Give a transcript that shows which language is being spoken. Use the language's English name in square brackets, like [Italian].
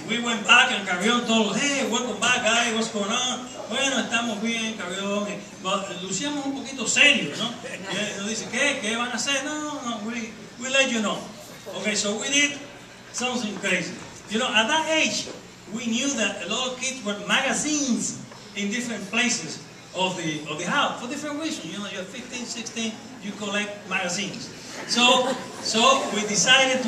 [English] We went back and Carrion told us, "Hey, welcome back, guys, what's going on?" [Spanish] "Bueno, estamos bien, Carrion." Lucíamos un poquito serio, ¿no? Y nos dice, ¿qué van a hacer? [English] No, we let you know. Okay, so we did something crazy. At that age, we knew that a lot of kids were magazines in different places of the house for different reasons. You're 15, 16, you collect magazines. So we decided to.